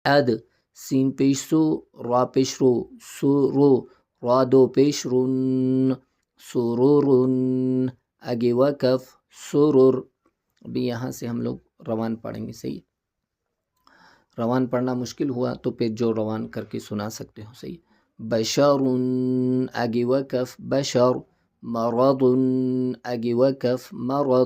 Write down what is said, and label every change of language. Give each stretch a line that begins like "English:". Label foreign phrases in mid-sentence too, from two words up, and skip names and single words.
Urdu: اد، سین پیش سو، را پیش رو، سورو، را دو پیش رن، سرورن. آگے وقف سرور. ابھی یہاں سے ہم لوگ روان پڑھیں گے. صحیح، روان پڑھنا مشکل ہوا تو پھر جو روان کر کے سنا سکتے ہو. صحیح. بشر، آگے وقف بشر. مرض، آگے وقف مرض.